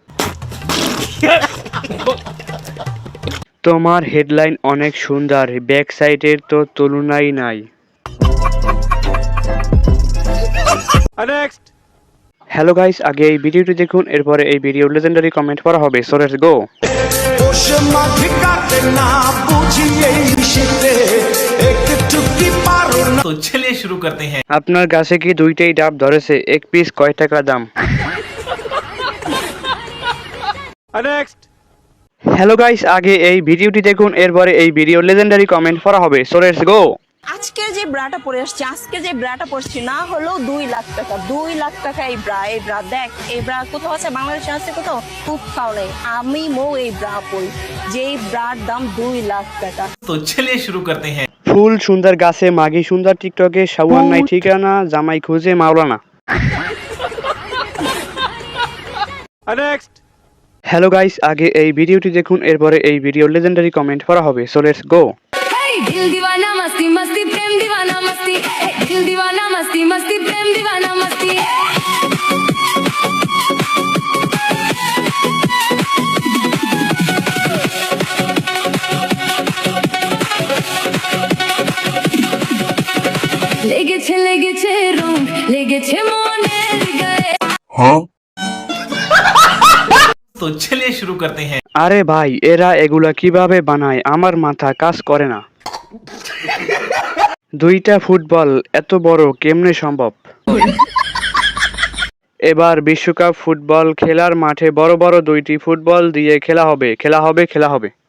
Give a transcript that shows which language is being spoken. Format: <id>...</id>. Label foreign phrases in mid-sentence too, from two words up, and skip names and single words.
<bn>তোমার হেডলাইন অনেক সুন্দর,</bn> <en>back side</en> <bn>তো তুলনাই নাই।</bn> <en>hello guys,</en> <bn>আগে এই ভিডিওটি দেখুন, এরপরে এই ভিডিওর</bn> <en>legendary comment</en> <bn>পড়া হবে।</bn> <en>So let's go.</en> <hi>तो चलिए शुरू करते हैं।</hi> <bn>আপনার কাছে কি 2টাই ডাব ধরেছে? এক পিস কয় টাকা দাম?</bn> <en>hello guys,</en> <bn>আগে এই ভিডিওটি দেখুন, এরপরে এই ভিডিওর</bn> <en>legendary comment</en> <bn>পড়া হবে।</bn> <en>So let's go.</en> <bn>আজকে যে ব্রাটা পরে আসছে, পরছি না হলেও 2 লাখ টাকা। 2 লাখ টাকা এই ব্রা দেখ, এই ব্রা কোথাও আছে বাংলাদেশে? আছে কোথাও? কোথাও নেই। আমি এই ব্রা পরি, যেই ব্রার দাম 2 লাখ টাকা।</bn> <hi>तो चलिए शुरू करते हैं।</hi> <bn>ফুল সুন্দর গাছে মাগি সুন্দর, টিকটকে সাওয়ার নাই ঠিকানা, জামাই খুঁজে মাওলানা।</bn> <en>hello guys,</en> <bn>আগে এই ভিডিওটি দেখুন, এরপরে এই ভিডিওর</bn> <en>legendary comment</en> <bn>পড়া হবে।</bn> <en>So let's go.</en> <hi>दिल दीवाना मस्ती मस्ती प्रेम दीवाना मस्ती, दिल दीवाना मस्ती मस्ती प्रेम दीवाना मस्ती।</hi> <bn>লেগেছে রং, লেগেছে মনের গায়ে।</bn> <hi>तो चलिए शुरू करते हैं।</hi> <bn>আরে ভাই, এরা এগুলা কিভাবে বানায়? আমার মাথা কাজ করে না। 2টা ফুটবল এত বড় কেমনে সম্ভব? এবার বিশ্বকাপ ফুটবল খেলার মাঠে বড় বড় 2টি ফুটবল দিয়ে খেলা হবে।</bn>